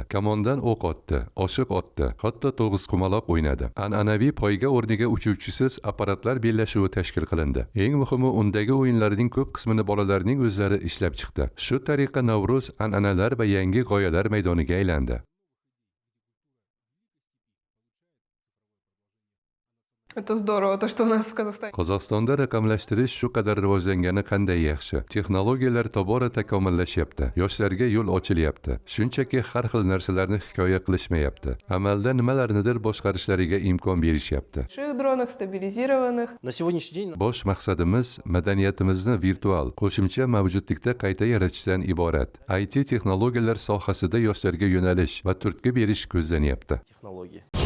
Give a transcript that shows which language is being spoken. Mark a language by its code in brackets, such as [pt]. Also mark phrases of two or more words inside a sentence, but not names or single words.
[uz] Kamondan o'q otdi, oshiq otdi, hatto to'g'izqumaloq o'ynadi. An'anaviy poyga o'rniga uchuvchisiz apparatlar bellashuvi tashkil qilindi. Eng muhimi, undagi o'yinlarning ko'p qismini bolalarning o'zlari ishlab chiqdi. Shu tariqa Navro'z an'analar va yangi g'oyalar maydoniga aylandi. [ru] Это здорово, то, что у нас в Казахстане. [uz] Qozog'istonda raqamlashtirish shu qadar rivojlangani qanday yaxshi. Texnologiyalar tobora takomillashyapti. Yoshlarga yo'l ochilyapti. Shunchaki har xil narsalarni hikoya qilishmayapti. Amalda nimalarnidir boshqarishlariga imkon berishyapti. [ru] Больших дронах, стабилизированных. На сегодняшний день [uz] Bosh maqsadimiz madaniyatimizni virtual, qo'shimcha mavjudlikda qayta yaratishdan iborat. IT texnologiyalar sohasida yoshlarga yo'nalish va turtki berish ko'zlanyapti. [ru] технологии.